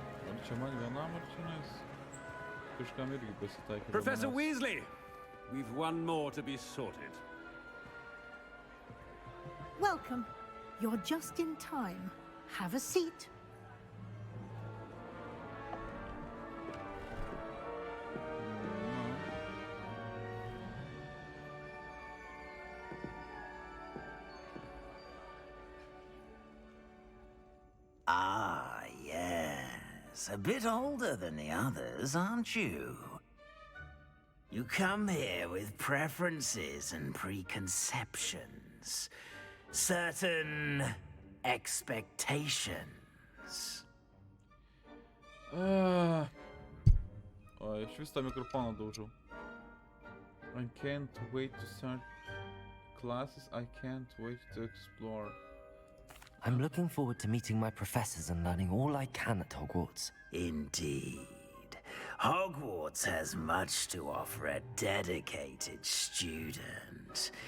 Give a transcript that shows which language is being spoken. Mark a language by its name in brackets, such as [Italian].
[Lithuanian] Ar čia man vienam ar čia nes? Kažkam irgi pasitaikė. be [English] Professor [Lithuanian] manęs. [English] Weasley, we've one more to be sorted. Welcome. You're just in time. Have a seat. Ah, yes. A bit older than the others, aren't you? You come here with preferences and preconceptions. Certain expectations. [Lithuanian] O, iš vis tą mikrofoną daužau. [English] I can't wait to start classes. I can't wait to explore. I'm looking forward to meeting my professors and learning all I can at Hogwarts. Indeed. Hogwarts has much to offer a dedicated student.